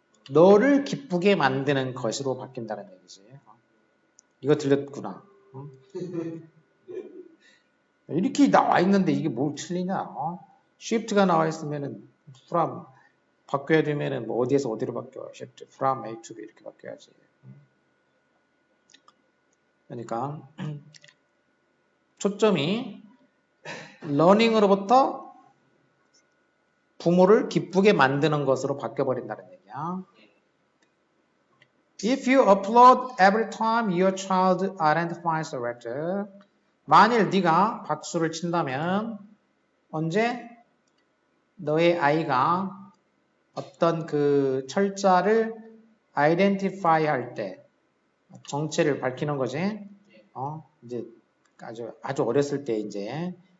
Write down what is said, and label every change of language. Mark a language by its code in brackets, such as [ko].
[ko] 너를 기쁘게 만드는 것으로 바뀐다는 얘기지. 이거 들렸구나. 이렇게 나와 있는데 이게 뭘 틀리냐? shift가 나와 있으면은 from 바뀌어야 되면은 뭐 어디에서 어디로 바뀌어? [en] shift from A to B [ko] 이렇게 바뀌어야지. 그러니까 초점이 learning으로부터 부모를 기쁘게 만드는 것으로 바뀌어버린다는 얘기야. [en] If you applaud every time your child identifies a letter, [ko] 만일 네가 박수를 친다면 언제 너의 아이가 어떤 그 철자를 identify 할 때 정체를 밝히는 거지. 이제 아주 어렸을 때 이제